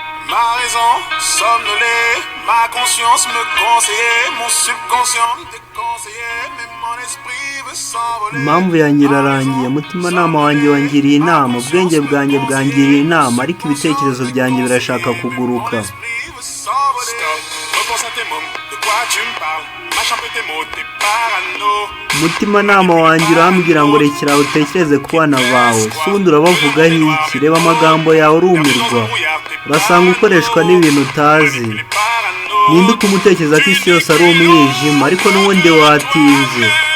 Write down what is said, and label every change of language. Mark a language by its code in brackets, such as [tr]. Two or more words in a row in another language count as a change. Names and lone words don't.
[fr] Ma raison somnolée, ma conscience me conseillait, mon subconscient me déconseillait, mais mon esprit veut s'envoler. [rw] Impamvu yanjye irarangiye, umutimanama wanjye wangiriye inama, ubwenge bwanjye bwangiriye inama, ariko ibitekerezo byanjye birashaka kuguruka. [fr] Stop. Repense à tes mômes. De quoi tu me parles ? Mâche un peu tes mots, t'es parano. [rw] Umutimanama wanjye urambwira ngo rekera utekereze ku bana bawe. Se ubundi urabavugaho iki ? Reba amagambo yawe urumirwa. Urasanga ukoreshwa n'ibintu utazi. Ninde utuma utekereza ko isi yose ari umwijima, ariko n'ubundi watinze?